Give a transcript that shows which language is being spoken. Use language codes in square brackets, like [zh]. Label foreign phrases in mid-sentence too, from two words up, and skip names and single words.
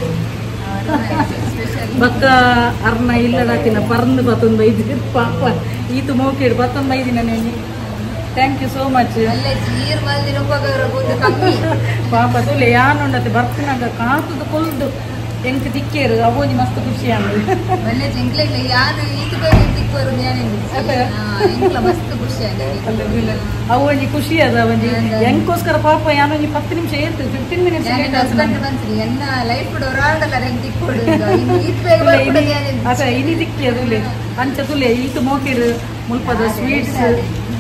[tcy] ಬಕ್ಕ ಅರ್ನ ಇಲ್ಲಡಾಕಿನ ಪರ್ಂದು ಬತ್ತೊಂದು ಬೈದಿರಿ ಪಾಪ ಈತು ಮೋಕೆಡು ಬತ್ತೊಂದು ಬೈದಿನ ನೇನಿ. [en] thank you so much. [tcy] ಪಾಪ ತುಲೆ ಯಾನುಂಡತೆ ಬರ್ತಿನಾಗ ಕಾತುದು ಕೊಲ್ದು ಎಂಕ್ ದಿಕ್ಕೇರು ಅವೋಜಿ ಮಸ್ತ್ ಖುಷಿ ಅವೊಂಜಿ ಖುಷಿ ಅದ ಒಂಜಿ ಎಂಕೋಸ್ಕರ ಪಾಪ ಯಾನೊಂಜಿ 10 ನಿಮಿಷ ಏತು 15 ಮಿನಿಟ್ಸ್ ಇನಿ ದಿಕ್ಕಿ ಅದುಲೆ ಅಂಚ ತುಲೆ ಈತು ಮೋಕಿರು ಮುಲ್ಪದ ಸ್ವೀಟ್ಸ್